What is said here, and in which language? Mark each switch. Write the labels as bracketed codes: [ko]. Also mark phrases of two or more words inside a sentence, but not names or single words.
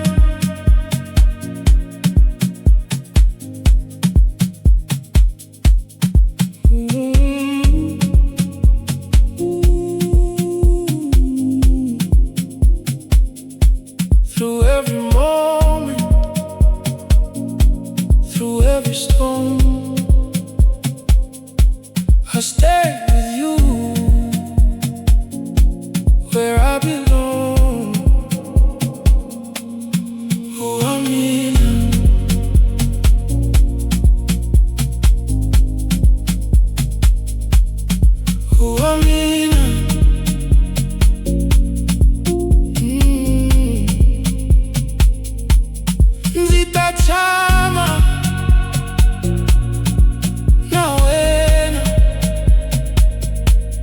[en] Through every moment, through every storm, I stay with you where I belong. [ts] Oh, mina, oh, mina. Ndzi ta tshama na wena.